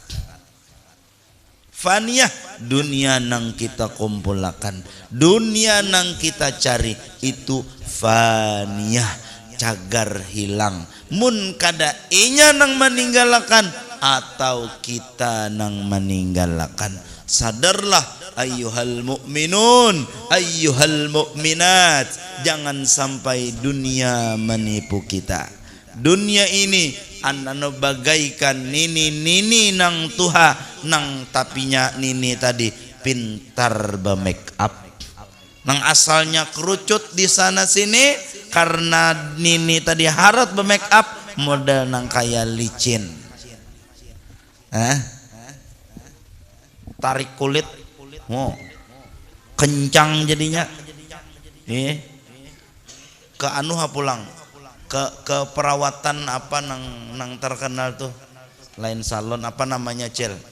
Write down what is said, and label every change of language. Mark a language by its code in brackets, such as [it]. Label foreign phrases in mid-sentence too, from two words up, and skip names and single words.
[bjn] Faniyah, dunia nang kita kumpulakan, dunia nang kita cari itu faniyah, cagar hilang. Mun kada inya nang meninggalkan atau kita nang meninggalkan. Sadarlah [ar] أيها المؤمنون، أيها المؤمنات, [bjn] jangan sampai dunia menipu kita. Dunia ini anano bagaikan nini nang tuha, nang tapinya nini tadi pintar be- [en] make up, [bjn] nang asalnya kerucut di sana sini karena nini tadi harat be- [en] make up, [bjn] model nang kaya licin, tarik kulit, kencang jadinya, ke anuha pulang. Ke perawatan apa nang terkenal tuh, lain salon apa namanya cel,